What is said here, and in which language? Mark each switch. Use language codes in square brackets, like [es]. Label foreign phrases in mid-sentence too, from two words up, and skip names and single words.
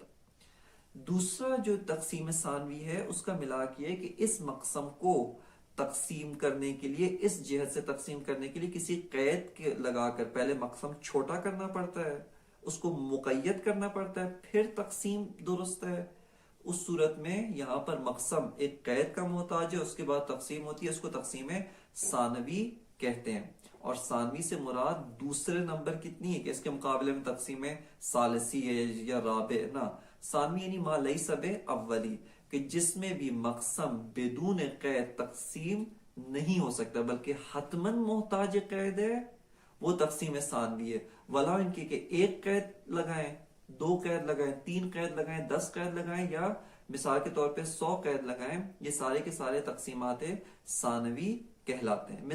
[ur] دوسرا جو تقسیم ثانوی ہے اس کا ملاک یہ ہے کہ اس مقسم کو تقسیم کرنے کے لیے، اس جہت سے تقسیم کرنے کے لیے کسی قید کے لگا کر پہلے مقسم چھوٹا کرنا پڑتا ہے، اس کو مقید کرنا پڑتا ہے، پھر تقسیم درست ہے۔ اس صورت میں یہاں پر مقسم ایک قید کا محتاج ہے، اس کے بعد تقسیم ہوتی ہے، اس کو تقسیم ثانوی کہتے ہیں۔ اور ثانوی سے مراد دوسرے نمبر کتنی ہے کہ اس کے مقابلے میں تقسیم ثالثی ہے یا رابع نہ، ثانوی یعنی [ar] ما لیس اولی، [ur] کہ جس میں بھی مقسم بدون قید تقسیم نہیں ہو سکتا بلکہ حتماً محتاج قید ہے، وہ تقسیم ثانوی ہے۔ ولا ان کی کہ ایک قید لگائیں 2 قید لگائیں، 3 قید لگائیں، 10 قید لگائیں، یا مثال کے طور پہ 100 قید لگائیں، یہ سارے کے سارے تقسیمات ثانوی کہلاتے ہیں۔